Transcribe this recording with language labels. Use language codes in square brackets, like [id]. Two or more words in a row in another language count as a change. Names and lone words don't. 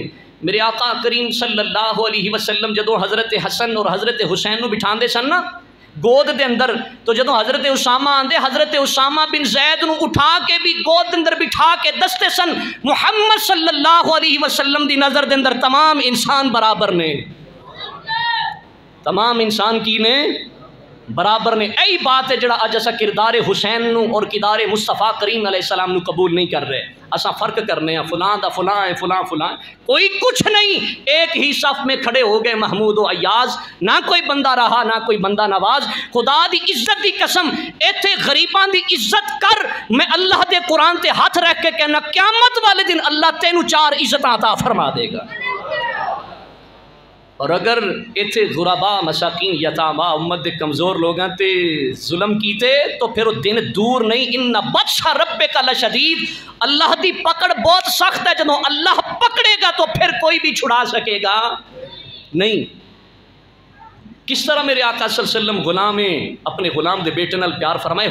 [pa] میرے آقا کریم [ar] صلی اللہ علیہ وسلم [pa] جدوں حضرت حسن اور حضرت حسین نو بٹھاندے سن نا گود دے اندر، تو جدوں حضرت اسامہ آندے حضرت اسامہ بن زید نو اٹھا کے بھی گود دے اندر بٹھا کے دستے سن محمد [ar] صلی اللہ علیہ وسلم [pa] دی نظر دے اندر تمام انسان برابر نے، تمام انسان کی نے برابر نے. ای بات ہے جڑا اج اسا کردار حسین نو اور کردار مصطفیٰ کریم [ar] علیہ السلام [pa] نو قبول نہیں کر رہے. اسا فرق کرنے ہیں فلاں دا فلاں ہے فلاں فلاں، کوئی کچھ نہیں. [ur] ایک ہی صف میں کھڑے ہو گئے محمود و ایاز، نہ کوئی بندہ رہا نہ کوئی بندہ نواز. [pa] خدا دی عزت دی قسم ایتھے غریباں دی عزت کر، میں اللہ دے قرآن تے ہاتھ رکھ کے کہنا قیامت والے دن اللہ تینوں 4 عزت عطا فرما دے گا. اور اگر ایتھے غربا مساکین یتاما امت دے کمزور لوگاں تے ظلم کیتے تو پھر وہ دن دور نہیں. [ar] ان بطش ربک لشدید، [pa] اللہ دی پکڑ بہت سخت ہے. جدوں اللہ پکڑے گا تو پھر کوئی بھی چھڑا سکے گا نہیں. کس طرح میرے آقا [ar] صلی اللہ علیہ وسلم [pa] غلام اپنے غلام دے بیٹے نال پیار فرمائے.